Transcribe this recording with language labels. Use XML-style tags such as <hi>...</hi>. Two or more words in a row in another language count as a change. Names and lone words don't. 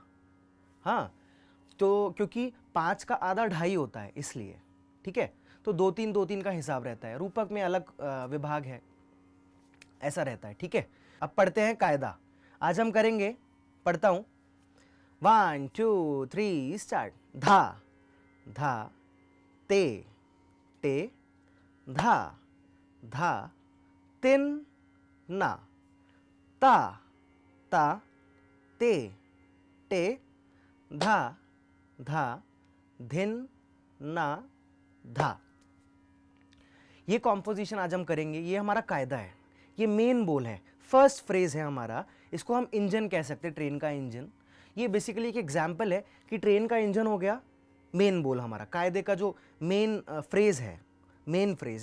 <hi>हाँ, तो क्योंकि 5 का आधा 2.5 होता है इसलिए, ठीक है। तो 2-3-2-3 का हिसाब रहता है, रूपक में अलग विभाग है, ऐसा रहता है, ठीक है। अब पढ़ते हैं कायदा। आज हम करेंगे, पढ़ता हूं, 1 2 3 स्टार्ट। धा धा ते टे धा धा तिन ना ता ता ते टे धा धा धिन ना धा। ये कॉम्पोजिशन आज हम करेंगे, ये हमारा कायदा है, ये मेन बोल है,</hi> <en>first phrase</en> <hi>है हमारा। इसको हम इंजन कह सकते हैं, ट्रेन का इंजन। ये बेसिकली एक एग्जाम्पल है कि ट्रेन का इंजन हो गया मेन बोल हमारा, कायदे का जो</hi> <en>main phrase</en> <hi>है,</hi> <en>main phrase.</en>